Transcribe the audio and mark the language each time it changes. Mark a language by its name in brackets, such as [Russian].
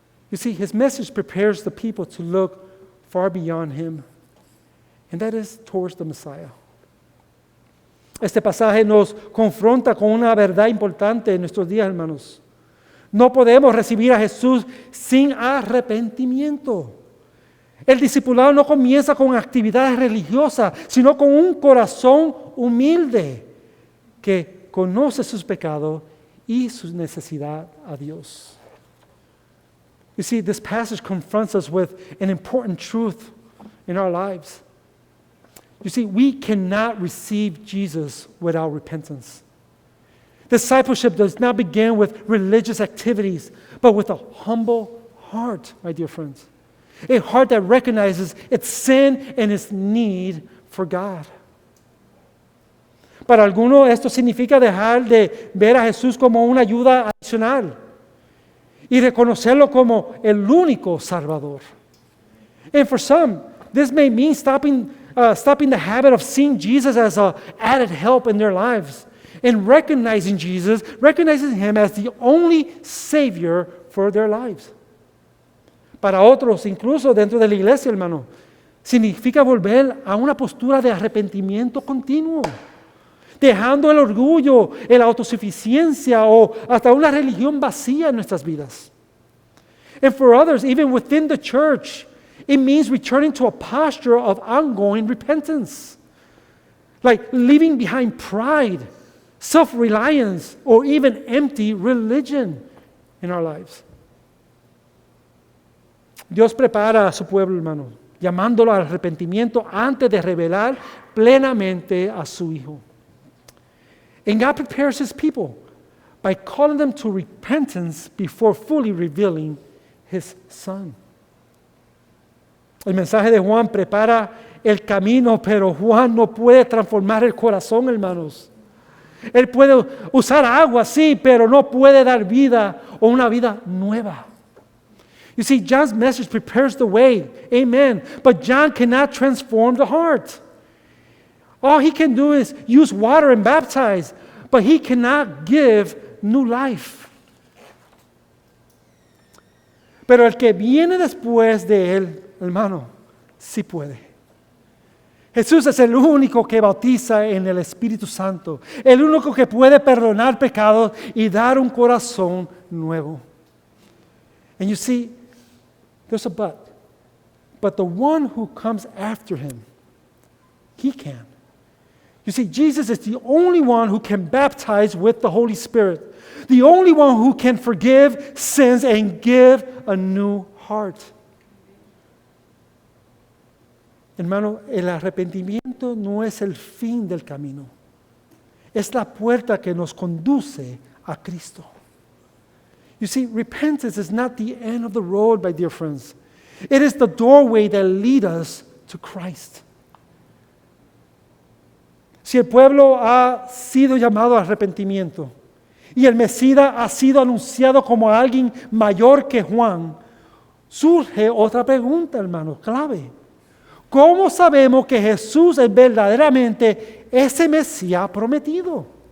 [English] You see, his message prepares the people to look far beyond him, and that is towards the Messiah. [Spanish] Este pasaje nos confronta con una verdad importante en nuestros días, hermanos. No podemos recibir a Jesús sin arrepentimiento. El discipulado no comienza con actividades religiosas, sino con un corazón humilde que conoce sus pecados y su necesidad a Dios. [English] You see, this passage confronts us with an important truth in our lives. You see, we cannot receive Jesus without repentance. Discipleship does not begin with religious activities, but with a humble heart, my dear friends. A heart that recognizes its sin and its need for God. [Spanish] Para algunos esto significa dejar de ver a Jesús como una ayuda adicional y reconocerlo como el único Salvador. [English] And for some, this may mean stopping the habit of seeing Jesus as an added help in their lives and recognizing Jesus, recognizing Him as the only Savior for their lives. [Spanish] Para otros, incluso dentro de la iglesia, hermano, significa volver a una postura de arrepentimiento continuo, dejando el orgullo, la autosuficiencia o hasta una religión vacía en nuestras vidas. [English] And for others, even within the church, it means returning to a posture of ongoing repentance, like leaving behind pride, self-reliance, or even empty religion in our lives. [Spanish] Dios prepara a su pueblo, hermano, llamándolo al arrepentimiento antes de revelar plenamente a su Hijo. [English] And God prepares His people by calling them to repentance before fully revealing His Son. [Spanish] El mensaje de Juan prepara el camino, pero Juan no puede transformar el corazón, hermanos. Él puede usar agua, sí, pero no puede dar vida o una vida nueva. [English] You see, John's message prepares the way, amen, but John cannot transform the heart. All he can do is use water and baptize, but he cannot give new life. [Spanish] Pero el que viene después de él, hermano, sí puede. Jesús es el único que bautiza en el Espíritu Santo, el único que puede perdonar pecados y dar un corazón nuevo. [English] And you see, there's a but. But the one who comes after him, he can. You see, Jesus is the only one who can baptize with the Holy Spirit, the only one who can forgive sins and give a new heart. [Spanish] Hermano, el arrepentimiento no es el fin del camino. Es la puerta que nos conduce a Cristo. [English] You see, repentance is not the end of the road, my dear friends. It is the doorway that leads us to Christ. [Spanish] Si el pueblo ha sido llamado a arrepentimiento y el Mesías ha sido anunciado como alguien mayor que Juan, surge otra pregunta, hermano, clave. ¿Cómo sabemos que Jesús es verdaderamente ese Mesías prometido?